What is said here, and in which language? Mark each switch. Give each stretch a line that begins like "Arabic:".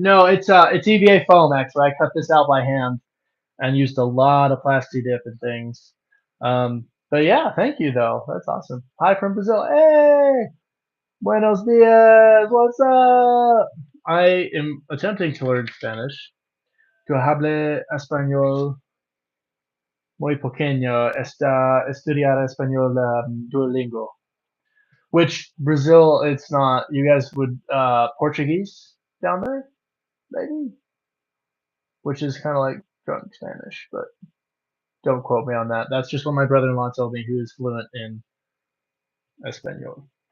English: No, it's EVA foam actually. I cut this out by hand and used a lot of plasti dip and things. But yeah, thank you though. That's awesome. Hi from Brazil. Hey,
Spanish: buenos dias.
English: What's up? I am attempting to learn Spanish.
Spanish: Tu hable español muy pequeño. Está estudiar español Duolingo.
English: Which Brazil, it's not. You guys would Portuguese down there, maybe, which is kind of like drunk Spanish, but don't quote me on that. That's just what my brother-in-law told me, who is fluent in Espanol.